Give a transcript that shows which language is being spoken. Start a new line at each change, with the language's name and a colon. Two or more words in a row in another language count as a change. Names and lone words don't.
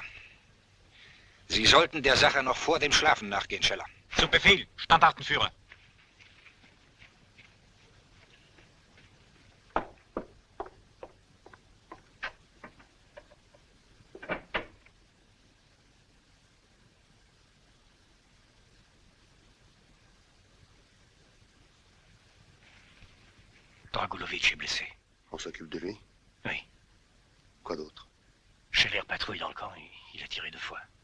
German: Sie sollten der Sache noch vor dem Schlafen nachgehen, Scheller. Zu Befehl, Standartenführer.
French: Dragulovic est blessé. On s'occupe de lui? Oui. Quoi d'autre? Scheller patrouille dans le camp et il a tiré 2 fois.